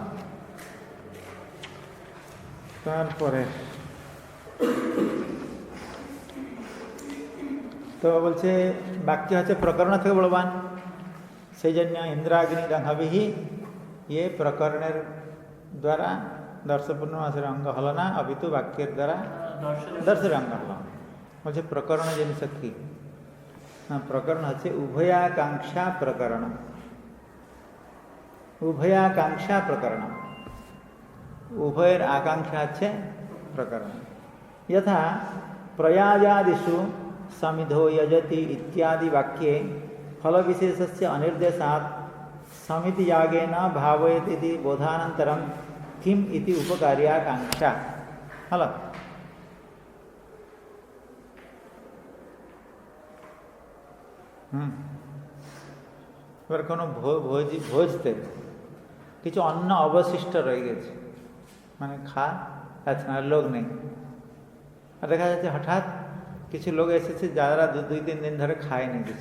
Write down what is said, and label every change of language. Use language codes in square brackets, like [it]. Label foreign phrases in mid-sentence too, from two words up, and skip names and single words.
[bn] তারপরে তো বলছে বাক্য হচ্ছে প্রকরণ থেকে বলবান, সেই জন্য [sa] ইন্দ্রাগ্নি ইদং হবিঃ [bn] ইয়ে প্রকরণের দ্বারা দর্শ পূর্ণমাসের অঙ্গ হল না, অপিতু বাক্যের দ্বারা দর্শের অঙ্গ হল। বলছে প্রকরণ জিনিস কি? প্রকরণ হচ্ছে উভয়াকাঙ্ক্ষা প্রকরণ। উভয়াকাঙ্ক্ষা প্রকরণ, উভয়ের আকাঙ্ক্ষা আছে প্রকরণ। [sa] यथा प्रयाजादिषु समिधो यजति इत्यादि वाक्ये फल विशेषस्य अनिर्देशात् समिति यागेन भावयति इति बोधानन्तरं किम इति उपकार्याकांक्षा हल। [bn] এবার কোনো ভোজতে কিছু অন্ন অবশিষ্ট রয়ে গেছে, মানে যাচ্ছে না, লোক নেই। আর দেখা যাচ্ছে হঠাৎ কিছু লোক এসেছে যারা 2-3 দিন ধরে খায়নি কিছু।